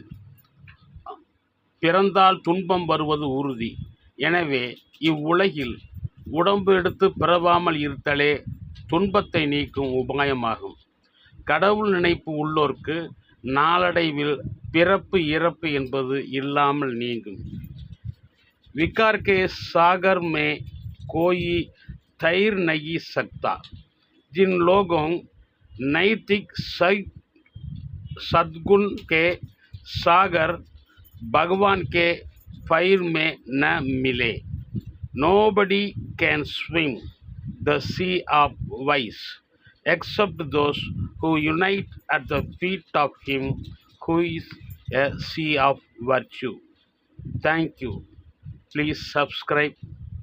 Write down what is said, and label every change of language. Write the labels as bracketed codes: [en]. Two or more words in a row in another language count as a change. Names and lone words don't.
[ta] பிறந்தால் துன்பம் வருவது உறுதி. எனவே இவ்வுலகில் உடம்பு எடுத்து பிறவாமல் இருத்தலே துன்பத்தை நீக்கும் உபாயமாகும். கடவுள் நினைப்பு உள்ளோர்க்கு நாளடைவில் பிறப்பு இறப்பு என்பது இல்லாமல் நீங்கும். [hi] विकार के सागर में कोई तैर नहीं सकता. जिन लोगों नैतिक सद्गुण के सागर भगवान के पैर में न मिले. [en] Nobody can swim the sea of vice except those who unite at the feet of him who is a sea of virtue. Thank you. Please subscribe